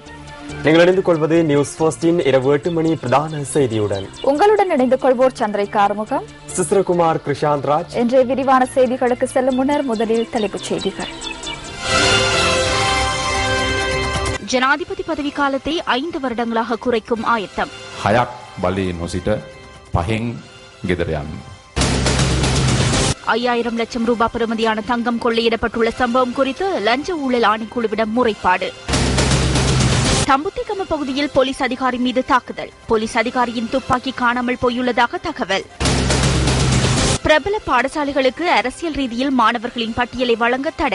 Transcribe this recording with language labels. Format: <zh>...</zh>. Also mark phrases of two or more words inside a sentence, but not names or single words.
<ta>நீங்கள் இணைந்து கொள்வது நியூஸ் ஃபர்ஸ்டின் இரவு 8 மணி பிரதான செய்தியுடன். உங்களுடன் இணைந்து கொள்வோர் சந்திரிகா ஆறுமுகம், சிஸ்ரகுமார், கிருஷாந்த் ராஜ். இன்றைய விரிவான செய்திகளுக்கு செல்லும் முன்னர் முதலில் தலைப்புச் செய்திகள். ஜனாதிபதி பதவிக்காலத்தை 5 வருடங்களாக குறைக்கும் ஆயத்தம்.</ta> <si>6ක් බලයෙන් නොසිට 5න් ගෙදර යන්න.</si> <ta>5000 லட்சம் ரூபாய் பெறுமதியான தங்கம் கொள்ளையிடப்பட்டுள்ள சம்பவம் குறித்து லஞ்ச ஊழல் ஆணைக்குழுவிடம் முறைப்பாடு. தம்புத்திகம பகுதியில் போலீஸ் அதிகாரி மீது தாக்குதல். போலீஸ் அதிகாரியின் துப்பாக்கி காணாமல் போயுள்ளதாக தகவல். பிரபல பாடசாலைகளுக்கு அரசியல் ரீதியில் மாணவர்களின் பட்டியலை வழங்க தடை.</ta>